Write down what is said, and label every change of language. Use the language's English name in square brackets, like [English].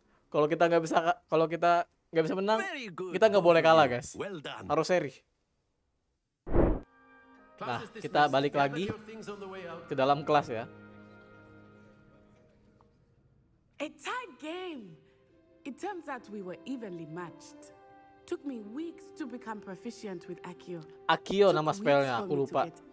[Indonesian] Kalau kita nggak bisa menang, kita nggak boleh kalah guys. Harus seri. Nah, kita balik lagi ke dalam kelas ya. [English] A tight game. It turns out we were evenly matched. Took me weeks to become proficient with Accio. [Indonesian] Accio nama spellnya, aku lupa.